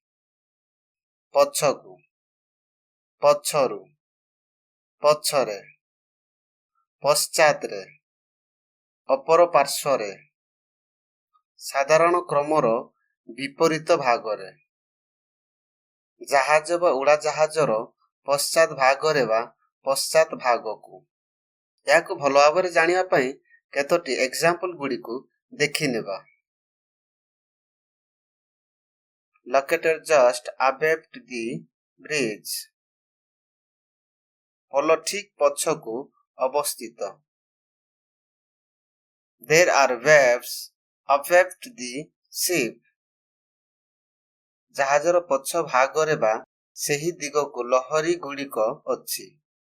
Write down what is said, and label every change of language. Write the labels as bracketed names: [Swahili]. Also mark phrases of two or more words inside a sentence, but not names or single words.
[Odia] ପଛକୁ, ପଛରୁ, ପଛରେ, ପଶ୍ଚାତରେ, ଅପର ପାର୍ଶ୍ୱରେ, ସାଧାରଣ କ୍ରମର ବିପରୀତ ଭାଗରେ, ଜାହାଜ ବା ଉଡ଼ାଜାହାଜର ପଶ୍ଚାତ ଭାଗରେ ବା ପଶ୍ଚାତ ଭାଗକୁ। ଏହାକୁ ଭଲ ଭାବରେ ଜାଣିବା ପାଇଁ କେତୋଟି ଏକ୍ସାମ୍ପଲ ଗୁଡ଼ିକୁ ଦେଖିନେବା। [English] Located just abaft the bridge. [Odia] ପୋଲ ଠିକ୍ ପଛକୁ ଅବସ୍ଥିତ। [English] There are waves abaft the ship. [Odia] ଜାହାଜର ପଛ ଭାଗରେ ବା ସେହି ଦିଗକୁ ଲହରୀ ଗୁଡ଼ିକ ଅଛି।